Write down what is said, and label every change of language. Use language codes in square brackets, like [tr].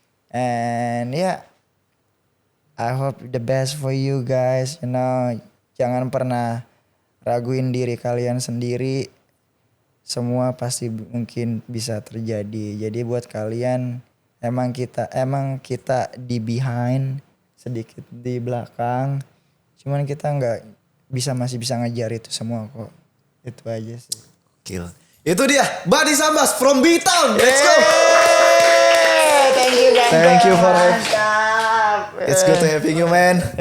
[en] And yeah, I hope the best for you guys. You know, [id] jangan pernah raguin diri kalian sendiri. Semua pasti mungkin bisa terjadi. Jadi buat kalian, emang kita di behind, sedikit di belakang. Cuman kita masih bisa ngejar itu semua kok. Itu aja sih. Gila. Itu dia, Badi Sambas from B-Town. [en] Let's go. Thank you guys. Thank you for it. [id] Mantap. [en] It's good to having you, man.